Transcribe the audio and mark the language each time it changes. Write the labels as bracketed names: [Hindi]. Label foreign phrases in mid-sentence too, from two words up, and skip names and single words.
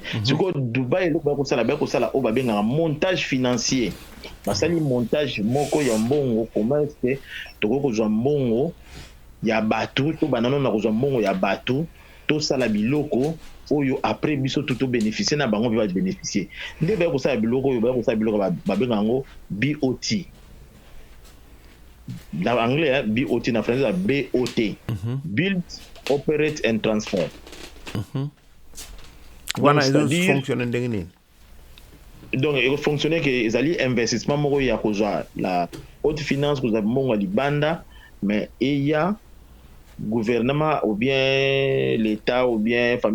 [Lingala] Sikoyo Dubai eloko bakosala oyo babengaka [French] montage financier, [Lingala] basali montage moko ya mbongo [French] comment est-ce que [Lingala] tokoki kozwa mbongo ya bato to banano na kozwa mbongo ya bato tosala biloko oyo après biso [French] tout bénéficier [Lingala] na bango ba bénéficier nde ba ko sala biloko oyo ba ko sala biloko ba benga ngo BOT na anglais BOT na français BOT [English] build operate and transfer [Lingala] wana ezo fonctionner ndenge nini [French] donc il fonctionner que ezali investissement [Lingala] moko ya kozwa [French] la haute finance [Lingala] kozwa mbongo libanda [French] mais eya gouvernement ou bien l'état ou bien famille